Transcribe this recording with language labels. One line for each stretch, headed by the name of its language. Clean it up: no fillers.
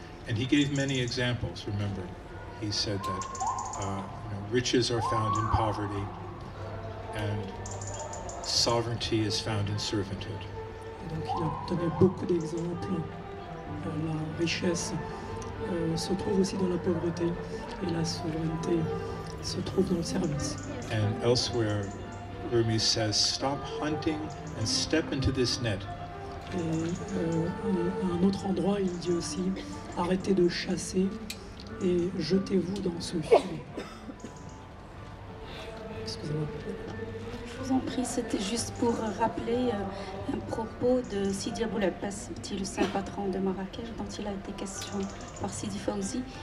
English: And he gave many examples, remember. He said that riches are found in poverty and sovereignty is found in servanthood.
French: Et donc il a donné beaucoup d'exemples. La richesse se trouve aussi dans la pauvreté et la souveraineté se trouve dans le service.
English: And elsewhere, Rûmî says, stop hunting and step into this net.
French: Et à un autre endroit, il dit aussi, arrêtez de chasser et jetez-vous dans ce filet. Excusez-moi. Je vous en prie, c'était juste pour rappeler un propos de Sidi Abou Abbas, le saint patron de Marrakech, dont il a été question par Sidi Fawzi.